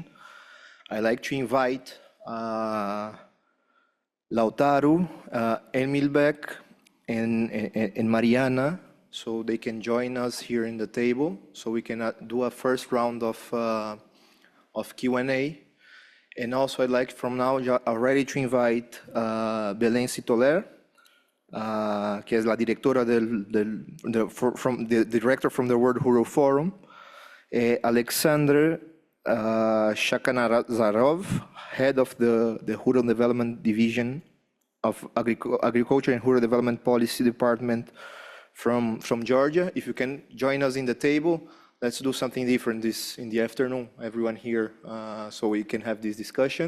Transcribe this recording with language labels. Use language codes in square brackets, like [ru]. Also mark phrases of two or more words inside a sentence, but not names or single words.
[en] I'd like to invite Lautaro, Emilbeck, and Mariana, so they can join us here in the table, so we can do a first round of Q&A. And also I'd like from now already to invite Belén Citoler, [es] que es la directora [en] director from the World Rural Forum, Alexander Shakanazarov, head of the Rural Development Division of Agriculture and Rural Development Policy Department from Georgia. If you can join us in the table, let's do something different in the afternoon, everyone here, so we can have this discussion.